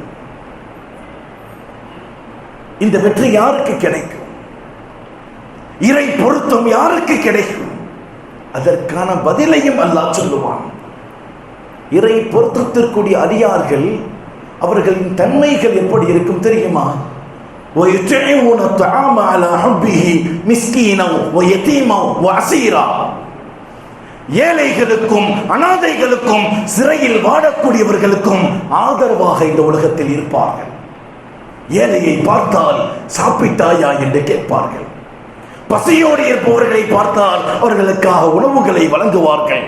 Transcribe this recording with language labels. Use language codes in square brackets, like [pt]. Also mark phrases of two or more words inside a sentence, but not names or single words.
[ta] இந்த வெற்றி யாருக்கு கிடைக்கும்? இறை பொருத்தம் யாருக்கு கிடைக்கும்? அதற்கான பதிலையும் அல்லாஹ் சொல்லுவான். இறை பொருத்தத்திற்குரிய அடியார்கள் அவர்களின் தன்மைகள் எப்படி இருக்கும் தெரியுமா? [ar] وَيُطْعِمُونَ الطَّعَامَ عَلَى حُبِّهِ مِسْكِينًا وَيَتِيمًا وَأَسِيرًا. [ta] ஏழைகளுக்கும் அனாதைகளுக்கும் சிறையில் வாடக்கூடியவர்களுக்கும் ஆதரவாக இந்த உலகத்தில் இருப்பார்கள். ஏழையை பார்த்தால் சாப்பிட்டாயா என்று கேட்பார்கள். பசியோடு இருப்பவர்களை பார்த்தால் அவர்களுக்காக உணவுகளை வழங்குவார்கள்.